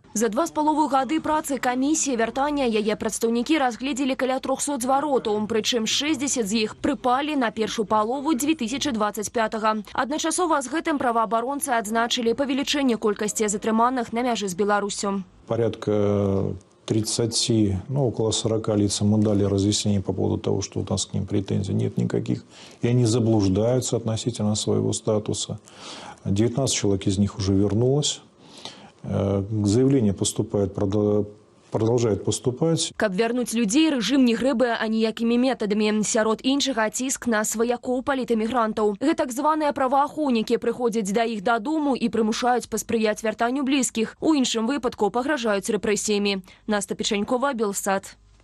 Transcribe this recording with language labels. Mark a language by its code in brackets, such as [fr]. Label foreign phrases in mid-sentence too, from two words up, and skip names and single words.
[be] За 2,5 гады працы камісіі вяртання яе прадстаўнікі разгледзелі каля 300 зваротаў, прычым 60 з іх прыпалі на першую палову 2025-га. Адначасова з гэтым праваабаронцы адзначылі павелічэнне колькасці затрыманых на мяжы з Беларусю. [ru] Порядка 30, около 40 лицам мы дали разъяснение по поводу того, что у нас к ним претензий нет никаких. И они заблуждаются относительно своего статуса. 19 человек из них уже вернулось. Заявление поступает, продолжает поступать. [be] Каб вярнуць людзей, рэжым не грэбе аніякімі метадамі. Сярод іншага ціск на сваякоў палітэмігрантаў. Гэтак званыя праваахоўнікі прыходзяць да іх дадому і прымушаюць паспрыяць вяртанню блізкіх. У іншым выпадку пагражаюць рэпрэсіямі. Наста Печанькова, Белсат.